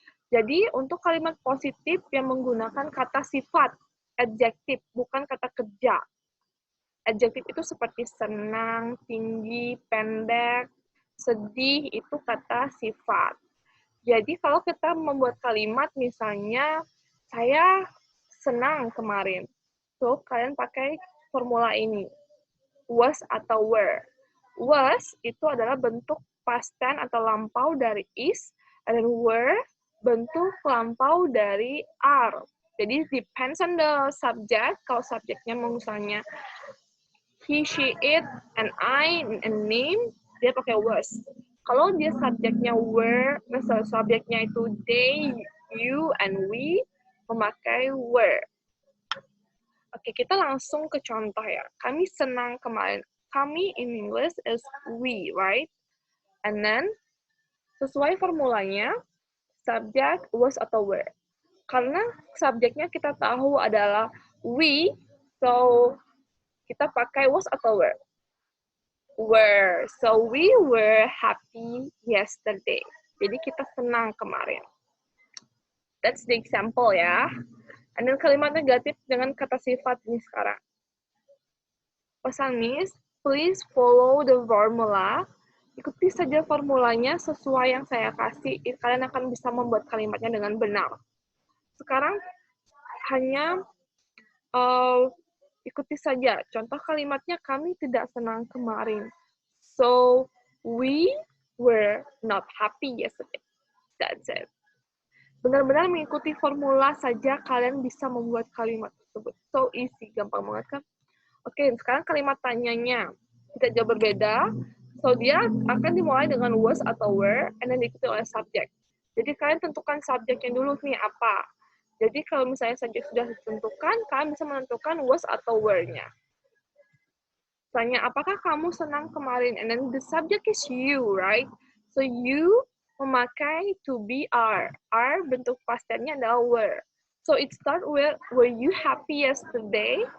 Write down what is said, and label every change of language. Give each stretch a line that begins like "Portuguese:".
Indonesian: Jadi untuk kalimat positif yang menggunakan kata sifat, adjective, bukan kata kerja. Adjektif itu seperti senang, tinggi, pendek, sedih, itu kata sifat. Jadi kalau kita membuat kalimat misalnya, saya senang kemarin. So, kalian pakai formula ini, was atau were. Was itu adalah bentuk past tense atau lampau dari is, dan were bentuk lampau dari are.
English: Jadi depends on the subject.
Indonesian: Kalau subjeknya misalnya he, she, it, and I, and name, dia pakai was. Kalau dia subjeknya were, misalnya subjeknya itu they, you, and we, memakai were. Oke, kita langsung ke contoh ya. Kami senang kemarin.
English: Kami in English is we, right?
Indonesian: And then, sesuai formulanya, subject, was, atau were. Karena subjeknya kita tahu adalah we, so kita pakai was atau were.
English: Were. So we were happy yesterday.
Indonesian: Jadi kita senang kemarin.
English: That's the example
Indonesian: ya. And then kalimat negatif dengan kata sifat ini sekarang. Pesan Miss,
English: please follow the formula.
Indonesian: Ikuti saja formulanya sesuai yang saya kasih. Kalian akan bisa membuat kalimatnya dengan benar. Sekarang hanya ikuti saja. Contoh kalimatnya, kami tidak senang kemarin.
English: So, we were not happy yesterday. That's it.
Indonesian: Benar-benar mengikuti formula saja kalian bisa membuat kalimat tersebut.
English: So easy,
Indonesian: gampang banget kan? Oke, sekarang kalimat tanyanya. Tidak jauh berbeda. So, dia akan dimulai dengan was atau were, and then diikuti oleh subjek. Jadi, kalian tentukan subjeknya dulu nih, apa. Jadi, kalau misalnya subjek sudah ditentukan, kalian bisa menentukan was atau were-nya. Tanya, apakah kamu senang kemarin?
English: And then the subject is you, right?
Indonesian: So, you memakai to be are. Are bentuk past tense-nya adalah were.
English: So, it start with, were you happy yesterday?